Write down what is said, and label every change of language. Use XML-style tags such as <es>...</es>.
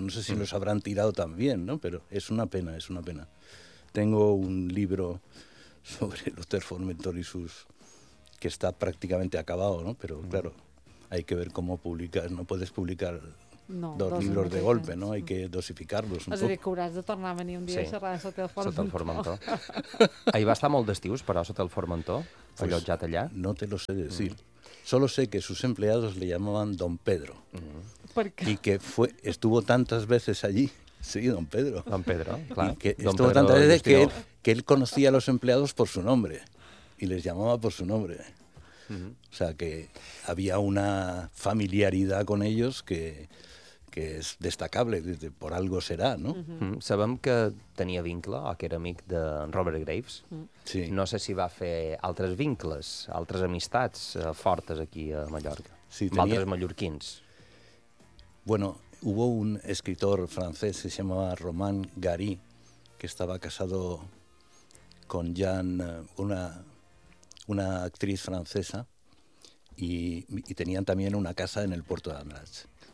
<es>No sé si los habrán tirado también, ¿no? Pero es una pena, es una pena. Tengo un libro sobre el Hotel Formentor y sus... que está prácticamente acabado, ¿no? Pero claro, hay que ver cómo publicar. No puedes publicar dos libros de golpe, ¿no? Hay que dosificarlos un poco.</es> <ca>Es a dir, que hauràs de tornar a venir un dia sí. A xerrar sota el Formentor. Sota el Formentor. Ahí va estar molt d'estius, però, sota el Formentor, pues, allotjat allà.</ca> <es>No te lo sé decir. Solo sé que sus empleados le llamaban Don Pedro. ¿Por qué? Y que estuvo tantas veces allí. Sí, Don Pedro. Don Pedro, claro. Y que estuvo tantas veces que él conocía a los empleados por su nombre. Y les llamaba por su nombre. O sea, que había una familiaridad con ellos que es destacable, por algo será, ¿no?</es> <ca>Sabem que tenia vincle, o que era amic de Robert Graves. Sí. No sé si va fer altres vincles, altres amistats fortes aquí a Mallorca. Sí, tenia... Altres mallorquins.</ca> <es>Bueno, hubo un escritor francés, se llamaba Romain Gary, que estaba casado con Jean, una actriz francesa, y tenían también una casa en el puerto de Andrach.</es>